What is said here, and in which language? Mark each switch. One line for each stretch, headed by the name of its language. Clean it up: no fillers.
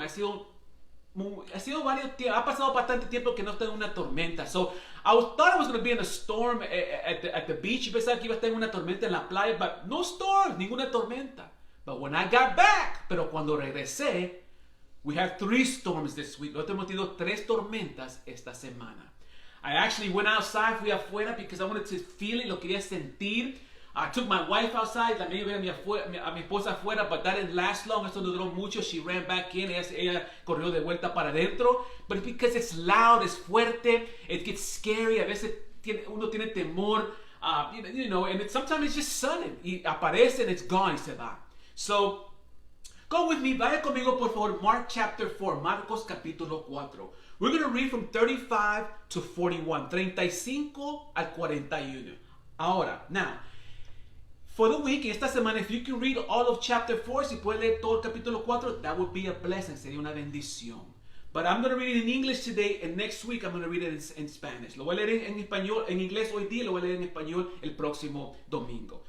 Spanish: Ha sido varios tiempos, ha pasado bastante tiempo que no estoy en una tormenta.
English: So thought I was going to be in a storm at the beach.
Spanish: Yo pensaba que iba a estar en una tormenta en la playa,
English: but no storm,
Spanish: ninguna tormenta.
English: But when I got back,
Spanish: pero cuando regresé,
English: we have 3 storms this week.
Spanish: Nosotros hemos tenido 3 tormentas esta semana.
English: I actually went outside,
Spanish: fui afuera
English: because I wanted to feel it,
Spanish: lo quería sentir.
English: I took my wife outside,
Spanish: también vi a mi esposa afuera,
English: but that didn't last long.
Spanish: Eso no duró mucho.
English: She ran back in.
Spanish: Ella corrió de vuelta para adentro.
English: But it's because it's loud, it's fuerte, it gets scary.
Spanish: A veces uno tiene temor,
English: and sometimes it's just sudden.
Spanish: Y aparece
English: and it's gone
Spanish: y se va.
English: So, go with me,
Spanish: vaya conmigo por favor,
English: Mark chapter 4,
Spanish: Marcos capítulo 4.
English: We're going to read from 35 to 41,
Spanish: 35 al 41.
English: Ahora, now, for the week,
Spanish: esta semana,
English: if you can read all of chapter 4,
Spanish: si puede leer todo el capítulo 4,
English: that would be a blessing,
Spanish: sería una bendición.
English: But I'm going to read it in English today, and next week I'm going to read it in Spanish.
Spanish: Lo voy a leer en español, en inglés hoy día, lo voy a leer en español el próximo domingo.